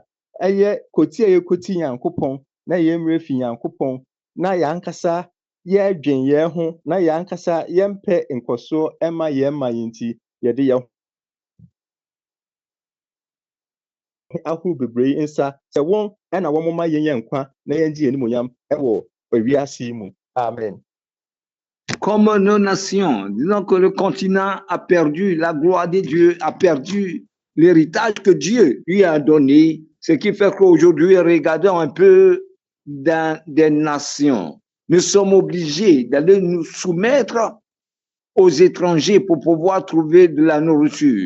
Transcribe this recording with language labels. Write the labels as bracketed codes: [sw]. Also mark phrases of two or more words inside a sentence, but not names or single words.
[ak] Ɛyɛ koti a yɛkoti Nyankopɔn na yɛmmerɛ fi Nyankopɔn na yɛankasa yɛdwen yɛn ho na yɛankasa yɛmpɛ nkɔsoɔ ma yɛn nti yɛde yɛn ahorow bebree nsa sɛ wɔn na wɔn ma yɛn nkwa na yɛngye yɛn animuonyam wɔ wiase yi mu. Amen. [fr] Comme nos nations, disons que le continent a perdu la gloire de Dieu, a perdu l'héritage que Dieu lui a donné, ce qui fait qu'aujourd'hui, regardons un peu dans des nations. Nous sommes obligés d'aller nous soumettre aux étrangers pour pouvoir trouver de la nourriture.